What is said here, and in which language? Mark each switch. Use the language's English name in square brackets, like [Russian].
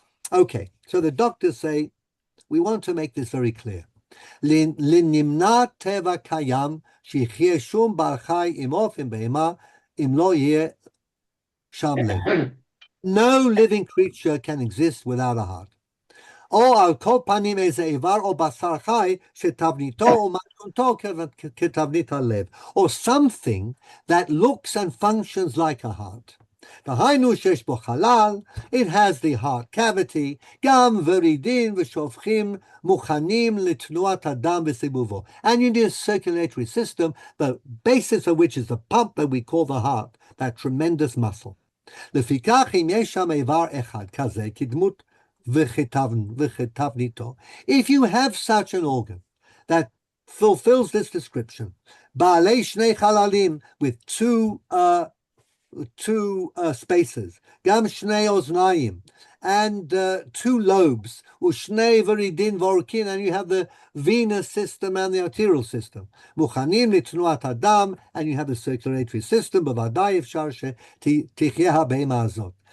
[English] Okay, so the doctors say, we want to make this very clear. [Hebrew] לנמנע טבע קיים שיחיה שום בר חי עם עוף עם בהמה אם לא יהיה שם לב. [English] No living creature can exist without a heart. [Hebrew] או על כל פנים איזה איבר או בשר חי שתבניתו או מתכונתו כתבנית הלב. [English] Or something that looks and functions like a heart. [Hebrew] דהיינו שיש בו חלל, [English] it has the heart cavity, [Hebrew] גם ורידים ושופכים מוכנים לתנועת הדם וסיבובו. [English] And you need a circulatory system, the basis of which is the pump that we call the heart, that tremendous muscle. [Hebrew] לפיכך אם יש שם איבר אחד כזה, כדמות וכתבניתו, [English] if you have such an organ that fulfills this description, [Hebrew] בעלי שני חללים, [English] with two spaces, [Hebrew] גם שני אוזניים, [English] and two lobes, [Hebrew] ושני ורידים ועורקים, [English] and you have the venous system and the arterial system, [Hebrew] מוכנים לתנועת הדם, [English] and you have the circulatory system, [Hebrew] בוודאי אפשר שתחיה הבהמה הזאת.